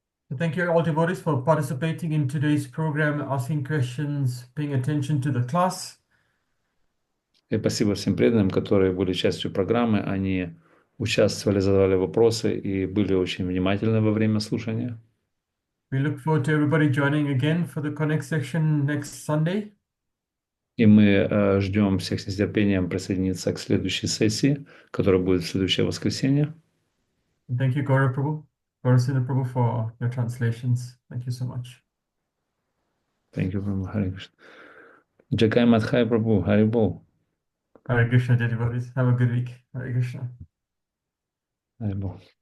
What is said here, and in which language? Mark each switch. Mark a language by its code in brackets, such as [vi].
[en] So thank you all devotees for participating in today's program, asking questions, paying attention to the class. [ru] И спасибо всем преданным, которые были частью программы. Они участвовали, задавали вопросы и были очень внимательны во время слушания. [en] We look forward to everybody joining again for the Connect section next Sunday. [ru] И мы ждем всех с нетерпением присоединиться к следующей сессии, которая будет в следующее воскресенье. [en] And thank you, Gaura Prabhu, Gaurasudha Prabhu, for your translations. Thank you so much. Thank you very much. Hare Krishna. Jagai Madhai Prabhu, Hari Bol. Hare Krishna, dear devotees. Have a good week. Hare Krishna. Hari Bol.